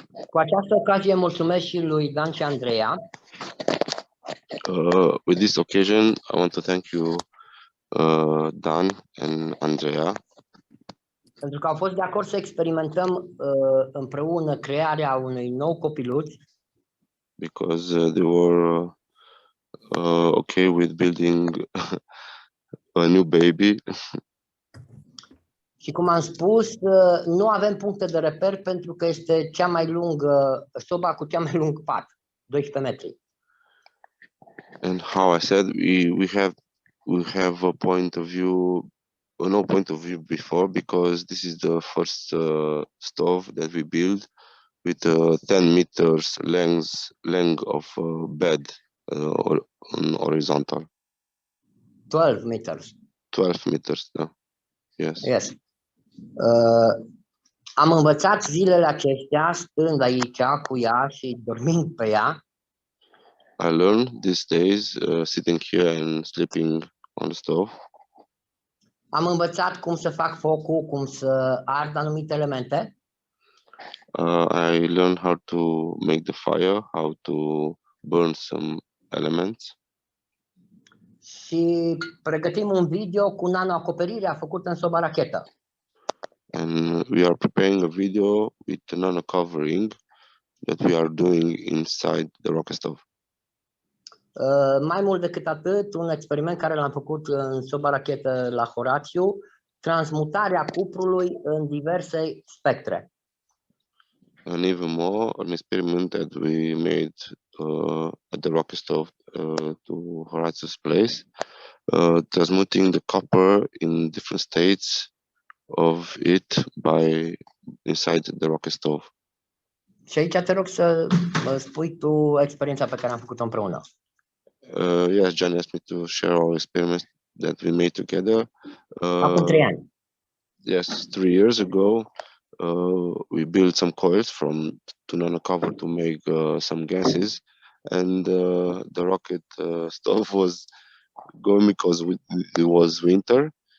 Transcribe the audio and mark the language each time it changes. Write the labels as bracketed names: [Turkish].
[Romanian] Cu această ocazie mulțumesc și lui Dan și Andreea. [English] With this occasion, I want to thank you, Dan and Andrea, [Romanian] Pentru că au fost de acord să experimentăm împreună crearea unui nou copiluț. [English] because they were okay with building a new baby. [Romanian] Și cum am spus, nu avem puncte de reper pentru că este cea mai lungă, soba cu cea mai lung pat, 12 metri. [English] And how I said, we have a point of view, no point of view before, because this is the first stove that we build with 10 meters length of bed on horizontal. 12 meters. 12 meters, yeah. Yes. Yes. [Romanian] Am învățat zilele acestea stând aici cu ea și dormind pe ea. [English] I learned these days sitting here and sleeping on the stove. [Romanian] Am învățat cum să fac focul, cum să ard anumite elemente. [English] I learned how to make the fire, how to burn some elements. [Romanian] Și pregătim un video cu nanoacoperirea făcută în soba rachetă. [English] And we are preparing a video with nano covering that we are doing inside the rocket stove. [Romanian] Mai mult decât atât, un experiment care l-am făcut în soba rachetă la Horatiu, transmutarea cuprului în diverse spectre. [English] And even more, an experiment that we made at the rocket stove to Horatius' place, transmuting the copper in different states of it by inside the rocket stove. [Romanian] Și aici te rog să spui tu experiența pe care am făcut-o împreună. [English] Yes, Gianni asked me to share our experiments that we made together. [Romanian] Acum 3 ani. [English] Yes, 3 years ago, we built some coils to nanocover to make some gases, and the rocket stove was going because it was winter.